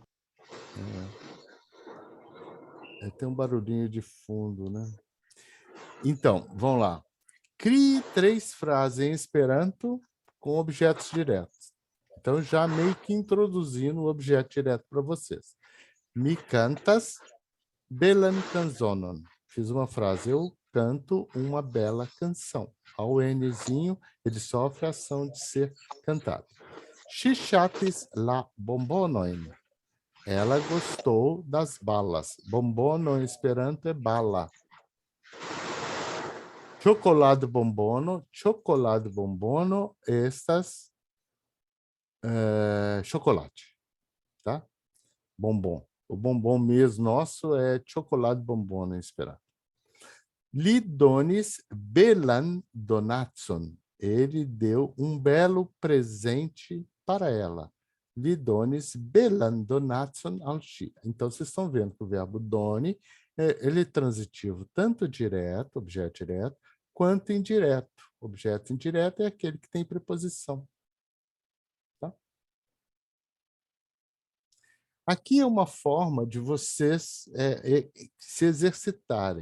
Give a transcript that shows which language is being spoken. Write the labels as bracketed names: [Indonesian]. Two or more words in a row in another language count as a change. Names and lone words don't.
[Portuguese] Tem um barulhinho de fundo, né? Então, vamos lá. Crie 3 frases em Esperanto com objetos diretos. Então, já meio que introduzindo o objeto direto para vocês. [Esperanto] Mi cantas belan canzonon. [Portuguese] Fiz uma frase. Eu canto uma bela canção. Ao Nzinho, ele sofre a ação de ser cantado. [Esperanto] Ŝi ŝatis la bombonoin. [Portuguese] Ela gostou das balas. Bombono em Esperanto é bala. [Esperanto] Chocolate bombono estas chocolate. [Portuguese] Tá? Bombom. O bombom mesmo nosso é [Esperanto] chocolate bombono [Portuguese] em Esperanto. [Esperanto] Li donis belan donatson. [Portuguese] Ele deu um belo presente para ela. [Esperanto] Li donis belan donatson al ŝi. [Portuguese] Então, vocês estão vendo que o verbo doni, ele é transitivo tanto direto, objeto direto, quanto indireto. Objeto indireto é aquele que tem preposição. Tá? Aqui é uma forma de vocês se exercitarem.